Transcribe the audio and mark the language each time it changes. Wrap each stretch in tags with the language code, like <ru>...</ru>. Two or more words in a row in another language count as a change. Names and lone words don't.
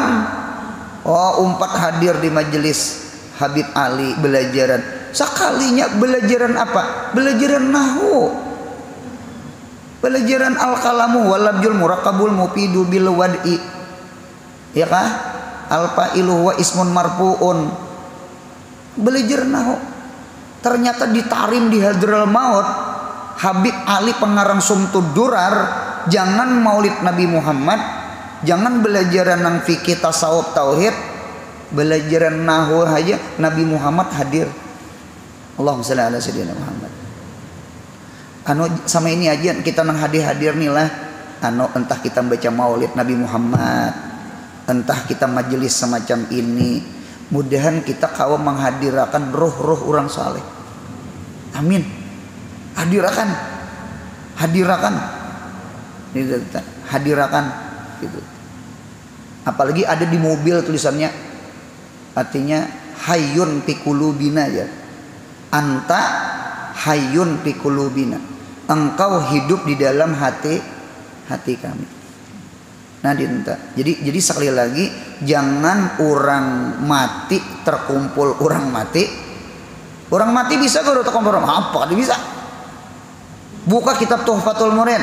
<bjn>Umpat hadir di majelis Habib Ali belajaran. Sekalinya belajaran apa? Belajaran nahwu.</bjn> <ar>Belajaran الكلام واللفظ المركب المفيد بالوضع.</ar> <bjn>Ya kah?</bjn> <ar>الفاعل و اسم مرفوع.</ar> <bjn>Belajar nahwu. Ternyata ditarim di Hadral Maut Habib Ali pengarang Sumtud Durar, jangan maulid Nabi Muhammad, jangan belajaran nang fikih tasawuf tauhid, belajaran nahwu aja Nabi Muhammad hadir.</bjn> <ar>اللهم صل على سيدنا محمد.</ar> <bjn>Sama ini aja kita nang hadir nih lah. Entah kita baca maulid Nabi Muhammad, entah kita majelis semacam ini. Mudahan kita kawa menghadirakan roh-roh orang saleh. Amin. Hadirakan gitu. Apalagi ada di mobil tulisannya, artinya</bjn> <ar>حي في قلوبنا</ar> <bjn>ya.</bjn> <ar>أنت حي في قلوبنا.</ar> <id>Engkau hidup di dalam hati kami.</id> <bjn>Nah, dinta. Jadi sekali lagi, jangan orang mati terkumpul orang mati. Orang mati bisa kok terkumpul orang apa? Dia bisa. Buka kitab Tuhfatul Murid.</bjn>